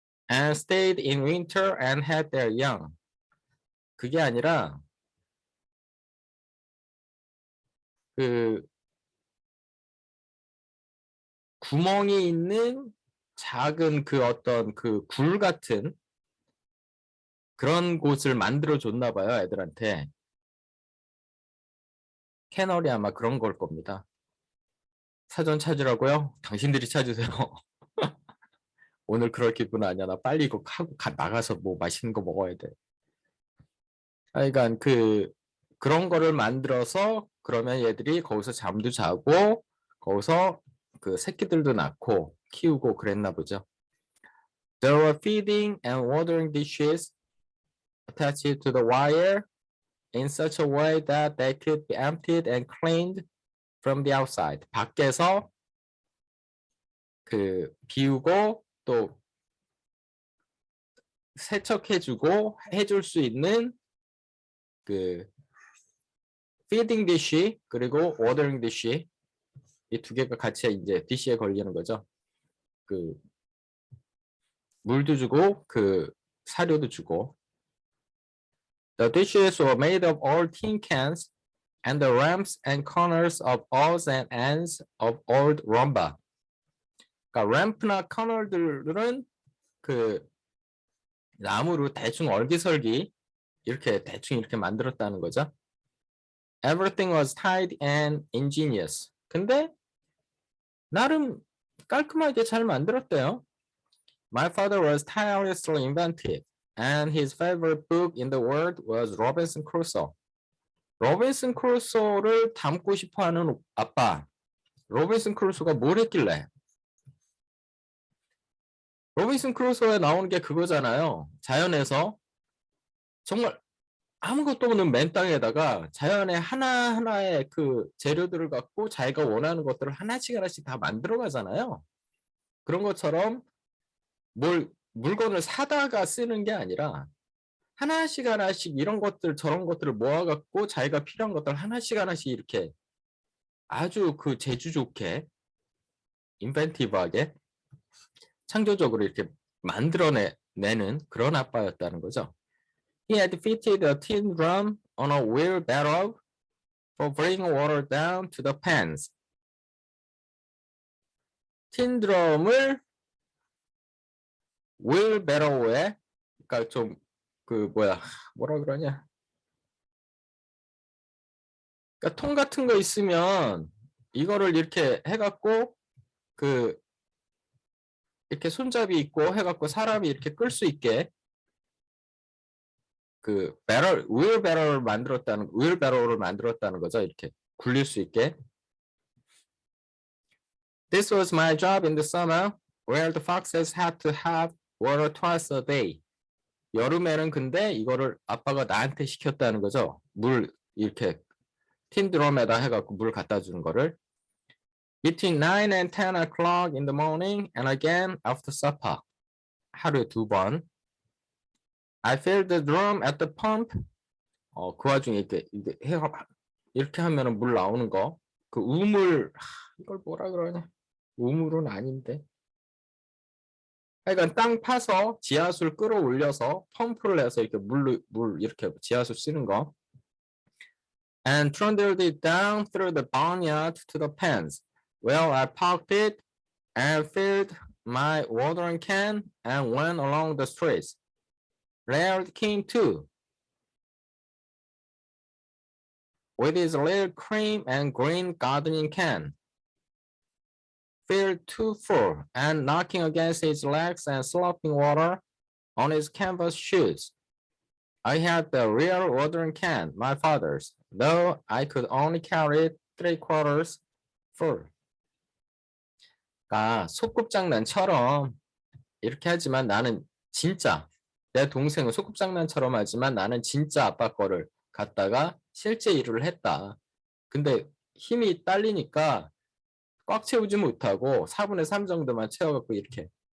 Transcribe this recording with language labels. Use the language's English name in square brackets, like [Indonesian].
[English] And stayed in winter and had their young. [Korean] 그게 아니라 그 구멍이 있는 작은 그 어떤 그 굴 같은 그런 곳을 만들어 줬나 봐요, 애들한테. 캐널이 아마 그런 걸 겁니다. 사전 찾으라고요? 당신들이 찾으세요. 오늘 그럴 기분 아니야. 나 빨리 이거 하고 나가서 뭐 맛있는 거 먹어야 돼. 그러니까 그런 거를 만들어서 그러면 얘들이 거기서 잠도 자고 거기서 그 새끼들도 낳고 키우고 그랬나 보죠. [English] There were feeding and watering dishes attached to the wire in such a way that they could be emptied and cleaned from the outside. [Korean] 밖에서 그 비우고 또 세척해주고 해줄 수 있는 그 [English] feeding dish [Korean] 그리고 [English] watering dish [Korean] 이 두 개가 같이 이제 dish에 걸리는 거죠. 그 물도 주고 그 사료도 주고. [English] The dishes were made of old tin cans and the ramps and corners of odds and ends of old rumba. [Korean] 그러니까 램프나 커널들은 그 나무로 대충 얼기설기 이렇게 대충 이렇게 만들었다는 거죠. [English] Everything was tidy and ingenious. [Korean] 근데 나름 깔끔하게 잘 만들었대요. [English] My father was tirelessly inventive, and his favorite book in the world was Robinson Crusoe. [Korean] 로빈슨 크루소를 담고 싶어하는 아빠. 로빈슨 크루소가 뭘 했길래? 로빈슨 크루소에 나오는 게 그거잖아요. 자연에서 정말 아무것도 없는 맨 땅에다가 자연의 하나하나의 그 재료들을 갖고 자기가 원하는 것들을 하나씩 하나씩 다 만들어 가잖아요. 그런 것처럼 물건을 사다가 쓰는 게 아니라 하나씩 하나씩 이런 것들 저런 것들을 모아갖고 자기가 필요한 것들 하나씩 하나씩 이렇게 아주 그 재주 좋게 인벤티브하게 창조적으로 이렇게 만들어내는 그런 아빠였다는 거죠. [English] He had fitted a tin drum on a wheelbarrow for bringing water down to the pans. [Korean] 틴 드럼을 wheelbarrow에, 그러니까 좀 그 뭐라 그러냐? 그러니까 통 같은 거 있으면 이거를 이렇게 해갖고 그 이렇게 손잡이 있고 해갖고 사람이 이렇게 끌 수 있게 그 wheelbarrow를 만들었다는 거죠. 이렇게 굴릴 수 있게. [English] This was my job in the summer, where the foxes had to have water twice a day. [Korean] 여름에는 근데 이거를 아빠가 나한테 시켰다는 거죠. 물 이렇게 틴 드럼에다 해갖고 물 갖다 주는 거를. [English] Between 9 and 10 o'clock in the morning and again after supper. [Korean] 하루에 2번. [English] I filled the drum at the pump. [Korean] 그 와중에 이렇게 하면은 물 나오는 거. 그 우물, 이걸 뭐라 그러냐. 우물은 아닌데. 하여간 땅 파서 지하수를 끌어올려서 펌프를 해서 이렇게 물 이렇게 지하수 쓰는 거. [English] And trundled it down through the barnyard to the pans. Well, I parked it and filled my watering can and went along the streets. Laird came too, with his little cream and green gardening can, filled too full and knocking against his legs and slopping water on his canvas shoes. I had the real watering can, my father's, though I could only carry it 3/4 full. [Korean] 그러니까 소꿉장난처럼 이렇게 하지만 나는 진짜 내 동생은 소꿉장난처럼 하지만 나는 진짜 아빠 거를 갖다가 실제 일을 했다. 근데 힘이 딸리니까 꽉 채우지 못하고 4분의 3 정도만 채워갖고 이렇게.